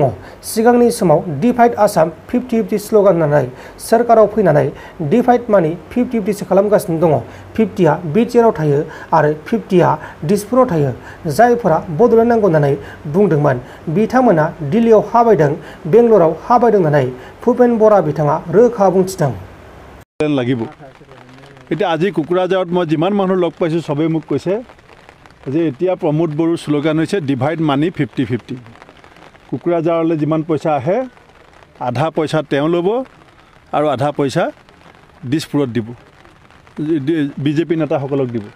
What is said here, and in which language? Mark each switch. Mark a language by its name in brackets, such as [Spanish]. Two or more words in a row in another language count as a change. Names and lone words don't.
[Bodo] सिगांनि समाव डिभाइड आसाम 50-50 स्ल'गान होननानै सोरखाराव फैनानै [English] divide money [Bodo] 50-50सो खालामगासिनो दङ। 50आ बिटिआरआव थायो आरो 50आ दिसपुराव थायो। जायफोरा बड'लेण्ड नांगौ होननानै बुंदोंमोन बिथांमोना दिल्लीयाव हाबायदों, बेंगलराव हाबायदों होननानै भुपेन बरा बिथाङा रोखा बुंथिदों। [Assamese] লাগিব এতিয়া আজি কোকৰাঝাৰত মই যিমান মানুহ লগ পাইছোঁ সবেই মোক কৈছে যে এতিয়া প্ৰমোদ বড়োৰ শ্লোগান হৈছে [English] divide money [Assamese] 50-50। কোকৰাঝাৰলৈ যিমান পইচা আহে আধা পইচা তেওঁ ল'ব আৰু আধা পইচা দিছপুৰত দিব, বিজেপি নেতাসকলক দিব।